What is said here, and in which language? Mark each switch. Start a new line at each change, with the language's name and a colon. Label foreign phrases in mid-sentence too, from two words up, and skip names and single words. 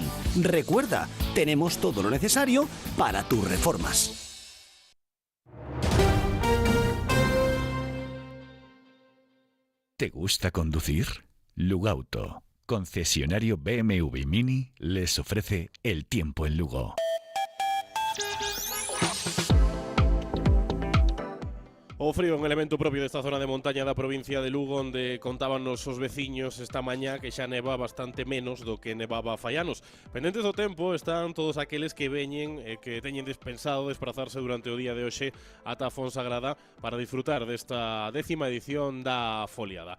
Spanish: Recuerda, tenemos todo lo necesario para tus reformas. ¿Te gusta conducir? Lugauto, concesionario BMW Mini, les ofrece el tiempo en Lugo.
Galician: O frío, un elemento propio desta zona de montaña da provincia de Lugo, onde contaban os veciños esta mañá que xa neva bastante menos do que nevaba fai anos. Pendentes do tempo están todos aqueles que veñen e que teñen dispensado desplazarse durante o día de hoxe ata Fonsagrada para disfrutar desta 10ª edición da foliada.